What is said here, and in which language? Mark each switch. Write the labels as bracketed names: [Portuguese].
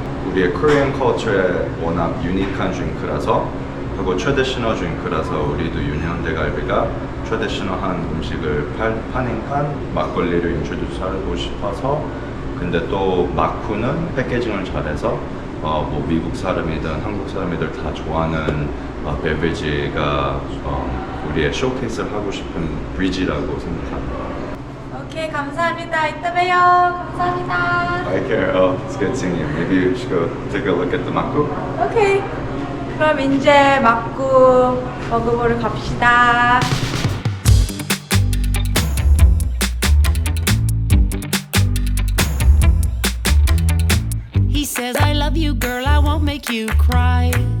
[Korean] 우리의 Korean culture에 워낙 유니크한 드링크라서 하고 트래디셔널 드링크라서 우리도 윤해운대 갈비가 트래디셔널한 음식을 파니까 막걸리를 인트로듀스 하고 싶어서. 근데 또 막구는 패키징을 잘해서 뭐 미국 사람이든 한국 사람이든 다 좋아하는 베베지가 우리의 쇼케이스를 하고 싶은 브리지라고 생각합니다. 오케이, 감사합니다. 이따 봬요. 감사합니다. [English] Hi, Carol. It's good seeing you. Maybe you should go take a look at the makgu. [Korean] 오케이. 그럼 이제 막구 먹어보러 갑시다. [English] make you cry.